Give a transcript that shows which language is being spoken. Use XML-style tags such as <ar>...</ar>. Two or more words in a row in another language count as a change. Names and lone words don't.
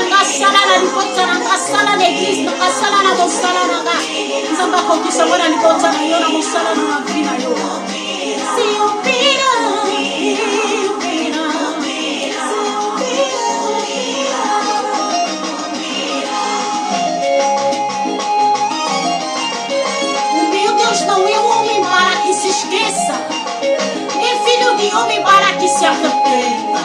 <ln>sala na libota na nga sala na église na sala na mosala na nga nzambe akokisa ngo na libota na yo na mosala na mavi na yo si opina</ln> <pt>não é homem para que se esqueça, nem filho de homem para que se arrependa.</pt>